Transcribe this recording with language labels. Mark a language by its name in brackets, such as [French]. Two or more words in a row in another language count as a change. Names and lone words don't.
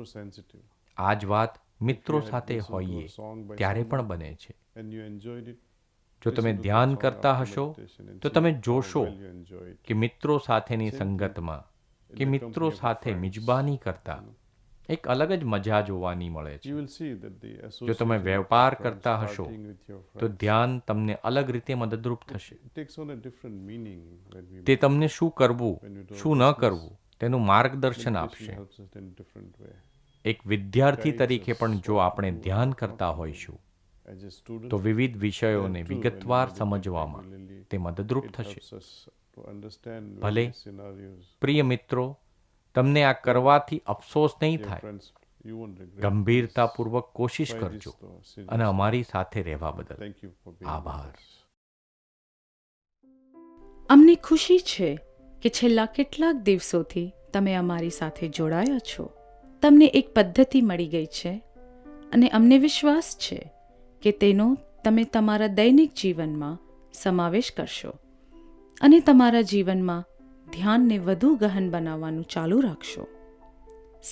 [Gujarati] આ જ વાત મિત્રો સાથે હોઈએ ત્યારે પણ બને છે. જો તમે ધ્યાન કરતા હશો તો તમે જોશો કે મિત્રો સાથેની સંગતમાં કે મિત્રો સાથે મિજબાની કરતા એક અલગ જ મજા જોવાની મળે છે. [English] You will see that the [Gujarati] જો [English] association [Gujarati] તમે [English] with [Gujarati] વેપાર [English] your friends, [Gujarati] કરતા હશો [English] partying with your [Gujarati] તો [English] friends, [Gujarati] ધ્યાન તમને અલગ રીતે મદદરૂપ થશે. [English] it takes on a different meaning when we [Gujarati] તે તમને શું કરવું [English] when you do [Gujarati] શું ન [English] business. [Gujarati] કરવું તેનું માર્ગદર્શન [English] Meditation [Gujarati] આપશે. [English] helps us in a different way. [Gujarati] એક વિદ્યાર્થી [English] Guides [Gujarati] તરીકે [English] us [Gujarati] પણ જો [English] what [Gujarati] આપણે [English] to do [Gujarati] ધ્યાન [English] and [Gujarati] કરતા [English] not to do. [Gujarati] હોઈશું [English] As a student, [Gujarati] તો વિવિધ વિષયોને [English] there too, when we [Gujarati] વિગતવાર [English] meditate [Gujarati] સમજવામાં [English] regularly, [Gujarati] તે મદદરૂપ [English] it [Gujarati] થશે. [English] helps us to understand [Gujarati] ભલે [English] various scenarios. [Gujarati] પ્રિય મિત્રો, તમને આ કરવાથી અફસોસ નહીં [English] Dear [Gujarati] થાય. [English] friends, you won't regret [Gujarati] ગંભીરતાપૂર્વક કોશિશ [English] this. Try [Gujarati] કરજો [English] this though, seriously. [Gujarati] અને અમારી સાથે રહેવા બદલ [English] Thank you for being [Gujarati] આભાર. [English] with us. [Gujarati] અમને ખુશી છે કે છેલ્લા કેટલાક દિવસોથી તમે અમારી સાથે જોડાયા છો. તમને એક પદ્ધતિ મળી ગઈ છે અને અમને વિશ્વાસ છે કે તેનો તમે તમારા દૈનિક જીવનમાં સમાવેશ કરશો અને તમારા જીવનમાં ધ્યાનને વધુ ગહન બનાવવાનું ચાલુ રાખશો.